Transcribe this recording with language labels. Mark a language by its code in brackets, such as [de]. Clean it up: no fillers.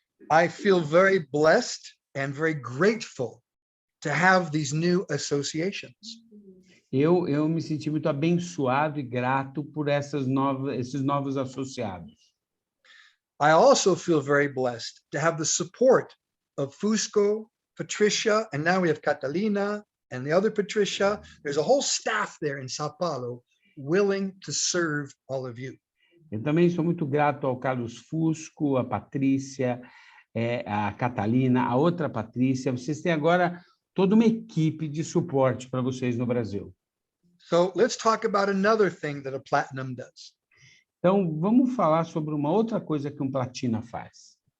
[en] I feel very blessed and very grateful to have these new associations. [pt] Eu me senti muito abençoado e grato por esses novos associados. [en] I also feel very blessed to have the support of Fusco, Patricia, and now we have Catalina and the other Patricia. There's a whole staff there in Sao Paulo willing to serve all of you. [pt] Eu também sou muito grato ao Carlos Fusco, a Patrícia, a Catalina, a outra Patrícia. Vocês têm agora toda uma equipe de suporte para vocês no Brasil. [en] So let's talk about another thing that a platinum does. [pt] Então, vamos falar sobre uma outra coisa que um Platina faz.